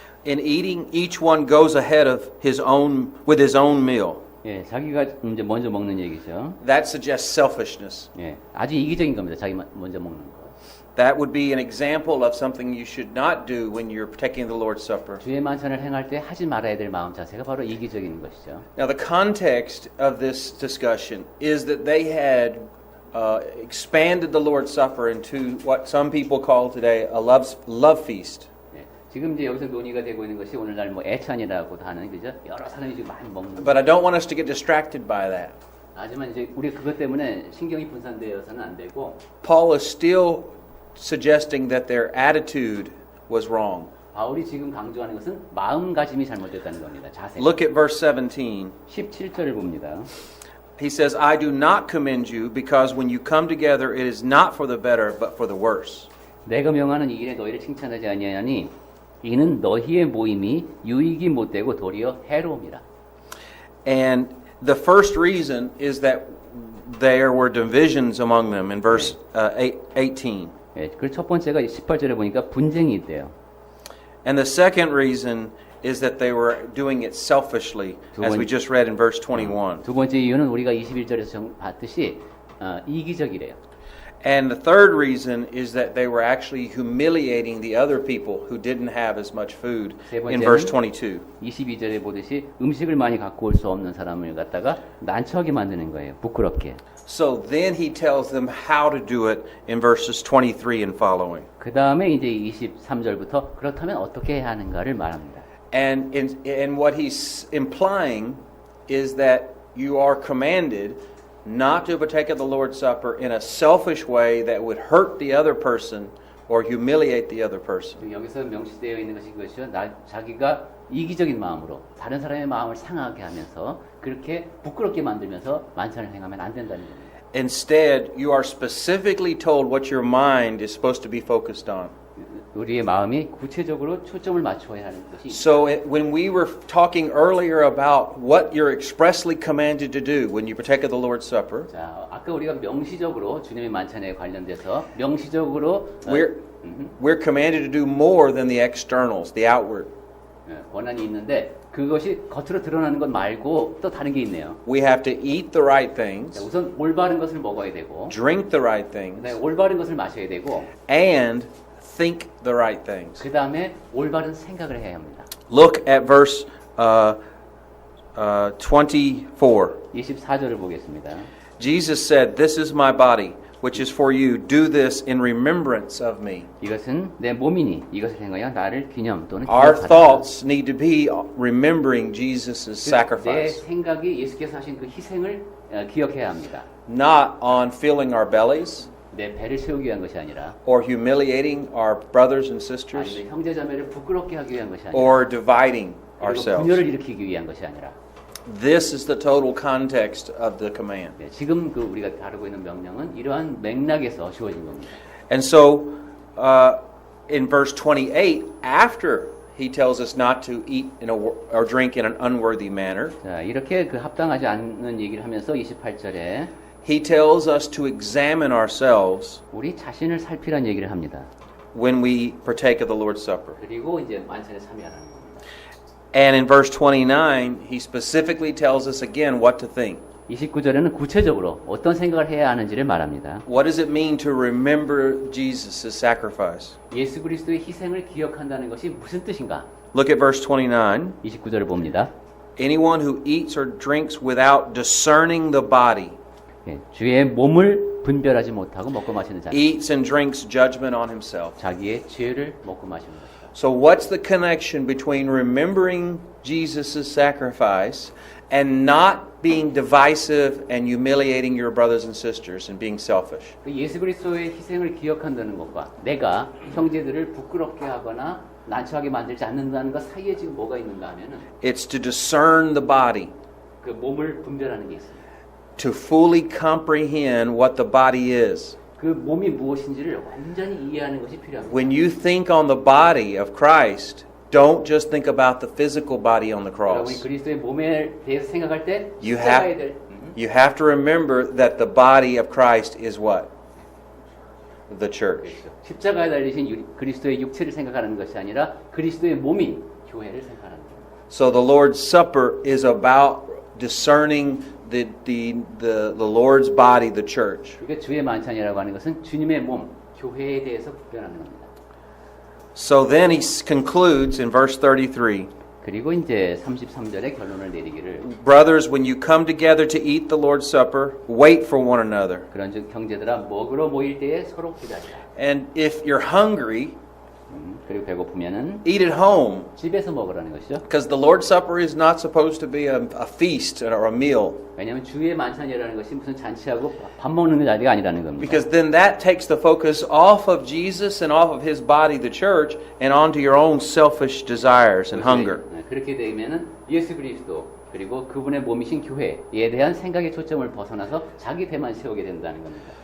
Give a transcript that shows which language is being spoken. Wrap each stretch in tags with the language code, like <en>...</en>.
<en>in eating, each one goes ahead of his own with his own meal.</en> <ko>예, 자기가 이제 먼저 먹는 얘기죠.</ko> <en>That suggests selfishness.</en> <ko>예, 아주 이기적인 겁니다. 자기 먼저 먹는 거.</ko> <en>That would be an example of something you should not do when you're taking the Lord's Supper.</en> <ko>주의 만찬을 행할 때 하지 말아야 될 마음 자세가 바로 이기적인 것이죠.</ko> <en>Now, the context of this discussion is that they had expanded the Lord's Supper into what some people call today a love feast.</en> <ko>예, 지금 이제 여기서 논의가 되고 있는 것이 오늘날 뭐 애찬이라고도 하는 그죠? 여러 사람이 지금 많이 먹는.</ko> <en>But I don't want us to get distracted by that.</en> <ko>하지만 이제 우리 그것 때문에 신경이 분산되어서는 안 되고</ko> <en>Paul is still suggesting that their attitude was wrong.</en> <ko>바울이 지금 강조하는 것은 마음가짐이 잘못됐다는 겁니다. 자세.</ko> <en>Look at verse 17.</en> <ko>17절을 봅니다.</ko> <en>He says, I do not commend you because when you come together it is not for the better but for the worse.</en> <ko>내가 명하는 이 일에 너희를 칭찬하지 아니하니 이는 너희의 모임이 유익이 못되고 도리어 해로움이라.</ko> <en>And the first reason is that there were divisions among them in verse 18.</en> <ko>예, 그 첫 번째가 18절에 보니까 분쟁이 있대요.</ko> <en>And the second reason is that they were doing it selfishly, as we just read in verse 21.</en> <ko>두 번째 이유는 우리가 21절에서 봤듯이 이기적이래요.</ko> <en>And the third reason is that they were actually humiliating the other people who didn't have as much food in verse 22.</en> <ko>22절에 보듯이 음식을 많이 갖고 올 수 없는 사람을 갖다가 난처하게 만드는 거예요. 부끄럽게.</ko> <en>So then he tells them how to do it in verses 23 and following.</en> <ko>그 다음에 이제 23절부터 그렇다면 어떻게 해야 하는가를 말합니다.</ko> <en>And what he's implying is that you are commanded not to partake of the Lord's Supper in a selfish way that would hurt the other person or humiliate the other person.</en> <ko>여기서 명시되어 있는 것이 그것이요. 자기가 이기적인 마음으로 다른 사람의 마음을 상하게 하면서 그렇게 부끄럽게 만들면서 만찬을 행하면 안 된다는 겁니다.</ko> <en>Instead, you are specifically told what your mind is supposed to be focused on.</en> <ko>우리의 마음이 구체적으로 초점을 맞춰야 하는 것이</ko> <en>So when we were talking earlier about what you're expressly commanded to do when you partake of the Lord's Supper,</en> <ko>자, 아까 우리가 명시적으로 주님의 만찬에 관련돼서 명시적으로</ko> <en>we're commanded to do more than the externals, the outward.</en> <ko>권한이 있는데 그것이 겉으로 드러나는 것 말고 또 다른 게 있네요.</ko> <en>We have to eat the right</en> <ko>자,</ko> <en>things,</en> <ko>우선 올바른 것을 먹어야 되고</ko> <en>drink the right things,</en> <ko>그다음에 올바른 것을 마셔야 되고</ko> <en>and think the right things.</en> <ko>그 다음에 올바른 생각을 해야 합니다.</ko> <en>Look at verse 24.</en> <ko>24절을 보겠습니다.</ko> <en>Jesus said, "This is my body, which is for you. Do this in remembrance of me."</en> <ko>이것은 내 몸이니 이것을 행하여 나를 기념 또는</ko> <en>Our</en> <ko>기억하라.</ko> <en>thoughts need to be remembering Jesus'</en> <ko>내</ko> <en>sacrifice,</en> <ko>생각이 예수께서 하신 그 희생을 기억해야 합니다.</ko> <en>not on filling our bellies</en> <ko>내 배를 채우기 위한 것이 아니라</ko> <en>or humiliating our brothers and sisters</en> <ko>아니면 형제자매를 부끄럽게 하기 위한 것이 아니라</ko> <en>or dividing</en> <ko>그리고</ko> <en>ourselves.</en> <ko>분열을 일으키기 위한 것이 아니라</ko> <en>This is the total context of the command.</en> <ko>네, 지금 그 우리가 다루고 있는 명령은 이러한 맥락에서 주어진 겁니다.</ko> <en>And so, in verse 28, after he tells us not to eat or drink in an unworthy manner,</en> <ko>자, 이렇게 그 합당하지 않는 얘기를 하면서 28절에</ko> <en>he tells us to examine ourselves</en> <ko>우리 자신을 살피란 얘기를 합니다.</ko> <en>when we partake of the Lord's Supper.</en> <ko>그리고 이제 만찬에 참여하라는 겁니다.</ko> <en>And in verse 29, he specifically tells us again what to think.</en> <ko>29절에는 구체적으로 어떤 생각을 해야 하는지를 말합니다.</ko> <en>What does it mean to remember Jesus' sacrifice?</en> <ko>예수 그리스도의 희생을 기억한다는 것이 무슨 뜻인가?</ko> <en>Look at verse 29.</en> <ko>29절을 봅니다.</ko> <en>Anyone who eats or drinks without discerning the body</en> <ko>예, 주의 몸을 분별하지 못하고 먹고 마시는 자,</ko> <en>eats and drinks judgment on himself.</en> <ko>자기의 죄를 먹고 마시는 것이다.</ko> <en>So what's the connection between remembering Jesus' sacrifice and not being divisive and humiliating your brothers and sisters and being selfish?</en> <ko>그 예수 그리스도의 희생을 기억한다는 것과 내가 형제들을 부끄럽게 하거나 난처하게 만들지 않는다는 것 사이에 지금 뭐가 있는가 하면은</ko> <en>It's to discern the body,</en> <ko>그 몸을 분별하는 게 있습니다.</ko> <en>to fully comprehend what the body is.</en> <ko>그 몸이 무엇인지를 완전히 이해하는 것이 필요합니다.</ko> <en>When you think on the body of Christ, don't just think about the physical body on the</en> <ko>여러분이</ko> <en>cross.</en> <ko>그리스도의 몸에 대해서 생각할 때</ko> <en>You</en> <ko>십자가에 대해</ko> <en>have to remember that the body of Christ is what? the church.</en> <ko>그렇죠. 십자가에 달리신 그리스도의 육체를 생각하는 것이 아니라 그리스도의 몸인 교회를 생각하는 거예요.</ko> <en>So the Lord's Supper is about discerning the Lord's body, the church.</en> <ko>그러니까 주의 만찬이라고 하는 것은 주님의 몸, 교회에 대해서 구별하는 겁니다.</ko> <en>So then he concludes in verse 33.</en> <ko>그리고 이제 33절에 결론을 내리기를</ko> <en>Brothers, when you come together to eat the Lord's Supper, wait for one another.</en> <ko>그런즉 형제들아 먹으러 모일 때에 서로 기다리라.</ko> <en>And if you're hungry,</en> <ko>그리고 배고프면은</ko> <en>eat at home.</en> <ko>집에서 먹으라는 것이죠.</ko> <en>Because the Lord's Supper is not supposed to be a feast or a meal.</en> <ko>왜냐하면 주의 만찬이라는 것이 무슨 잔치하고 밥 먹는 자리가 아니라는 겁니다.</ko> <en>Because then that takes the focus off of Jesus and off of his body, the church, and onto your own selfish desires and hunger.</en> <ko>그렇게 되면은 예수 그리스도 그리고 그분의 몸이신 교회에 대한 생각의 초점을 벗어나서 자기 배만 세우게 된다는 겁니다.</ko>